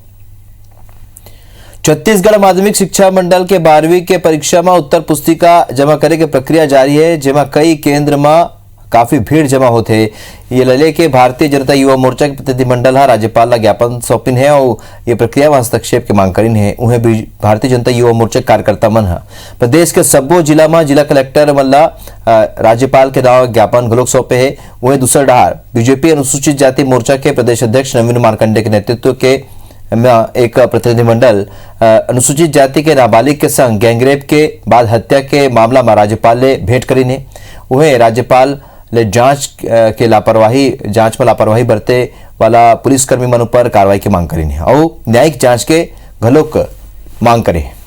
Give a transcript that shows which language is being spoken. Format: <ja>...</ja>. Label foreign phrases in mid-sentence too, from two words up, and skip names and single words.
<hne>छत्तीसगढ़ माध्यमिक शिक्षा मंडल के 12वीं के परीक्षा में उत्तर पुस्तिका जमा करे के प्रक्रिया जारी है, जेमा कई केंद्र में काफी भीड़ जमा होते। ये लले के भारतीय जनता युवा मोर्चा के प्रतिनिधिमंडल है राज्यपाल ला ज्ञापन सौंपिन है और ये प्रक्रिया में हस्तक्षेप की मांग करीन है। उन्हें भारतीय जनता युवा मोर्चा कार्यकर्ता मन है प्रदेश के सब्बो जिला में जिला कलेक्टर मन ला राज्यपाल के नाम ज्ञापन घलोक सौंपे है। वहीं दूसरा डहार बीजेपी अनुसूचित जाति मोर्चा के प्रदेश अध्यक्ष नवीन मार्कंडे के नेतृत्व के एक प्रतिनिधिमंडल अनुसूचित जाति के नाबालिग के संग गैंगरेप के बाद हत्या के मामला में राज्यपाल ले भेंट करीने। वहीं राज्यपाल ले जांच में लापरवाही बरते वाला पुलिसकर्मी मन पर कार्रवाई की मांग करीने और न्यायिक जांच के घलोक मांग करे।</hne>